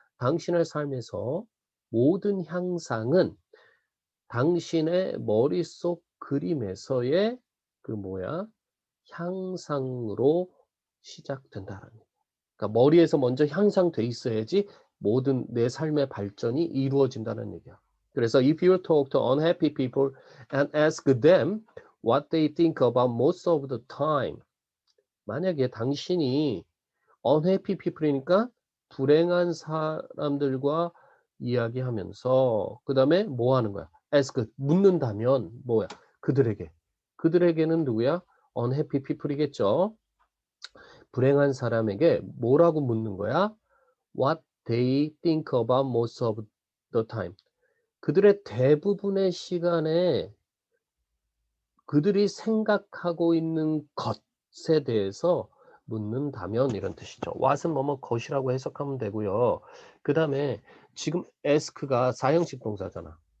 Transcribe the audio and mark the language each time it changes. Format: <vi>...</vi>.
<ko>당신의 삶에서 모든 향상은 당신의 머릿속 그림에서의 향상으로 시작된다라는 거예요. 그러니까 머리에서 먼저 향상돼 있어야지 모든 내 삶의 발전이 이루어진다는 얘기야.</ko> <en>그래서 if you talk to unhappy people and ask them what they think about most of the time,</en> <ko>만약에 당신이 unhappy people이니까 불행한 사람들과 이야기하면서 그 다음에 뭐 하는 거야? ask, 묻는다면 뭐야? 그들에게는 누구야?</ko> <en>unhappy people</en> <ko>이겠죠. 불행한 사람에게 뭐라고 묻는 거야?</ko> <en>What they think about most of the time.</en> <ko>그들의 대부분의 시간에 그들이 생각하고 있는 것에 대해서 묻는다면 이런 뜻이죠. what은 뭐뭐 것이라고 해석하면 되고요. 그 다음에 지금 ask가 사형식 동사잖아.</ko>